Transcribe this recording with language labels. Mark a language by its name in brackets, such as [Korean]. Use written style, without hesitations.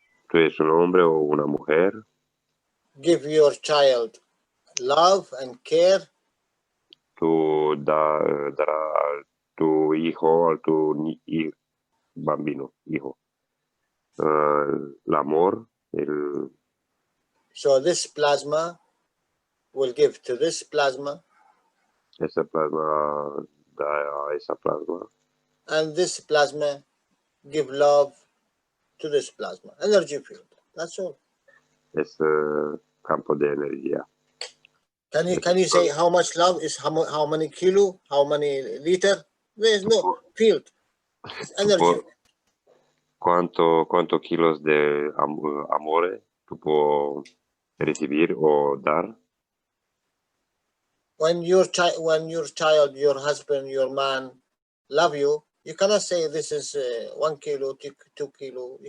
[Spanish] Tú eres un hombre o una mujer. [English] Give your child love and care. [Spanish] Tú darás a tu hijo, a tu bambino, hijo, el amor, [English] So this plasma will give to this plasma. [Spanish] Ese plasma da a esa plasma. [English] And this plasma give love to this plasma. Energy field. That's all. [Spanish] Es campo de energía. [English] Can you say how much love is how many kilo, how many liter? There is no field. It's energy. [Spanish] ¿Cuántos kilos de amor tú puedes recibir o dar? [English] When your child, your husband, your man love you, you cannot say this is 1 kilo, 2 kilo.